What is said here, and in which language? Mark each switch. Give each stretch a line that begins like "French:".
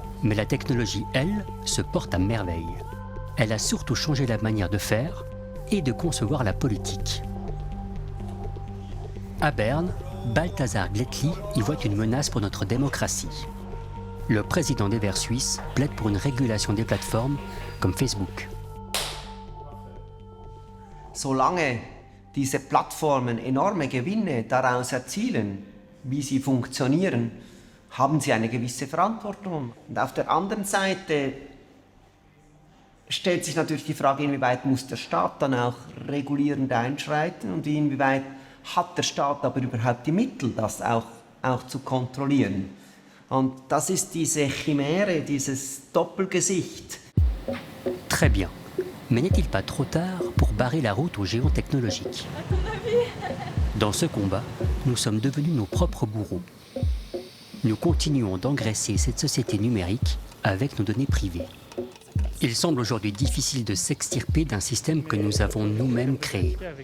French: Mais la technologie, elle, se porte à merveille. Elle a surtout changé la manière de faire et de concevoir la politique. À Berne, Balthazar Gletli y voit une menace pour notre démocratie. Le président des Verts suisses plaide pour une régulation des plateformes comme Facebook.
German: Solange diese Plattformen enorme Gewinne daraus erzielen, wie sie funktionieren, haben sie eine gewisse Verantwortung. Und auf der anderen Seite stellt sich natürlich die Frage, inwieweit muss der Staat dann auch regulierend einschreiten und inwieweit hat der Staat aber überhaupt die Mittel, das auch zu kontrollieren. Und das ist diese Chimäre, dieses Doppelgesicht.
French: Très bien. Mais n'est-il pas trop tard pour barrer la route aux géants technologiques ? Dans ce combat, nous sommes devenus nos propres bourreaux. Nous continuons d'engraisser cette société numérique avec nos données privées. Il semble aujourd'hui difficile de s'extirper d'un système que nous avons nous-mêmes créé.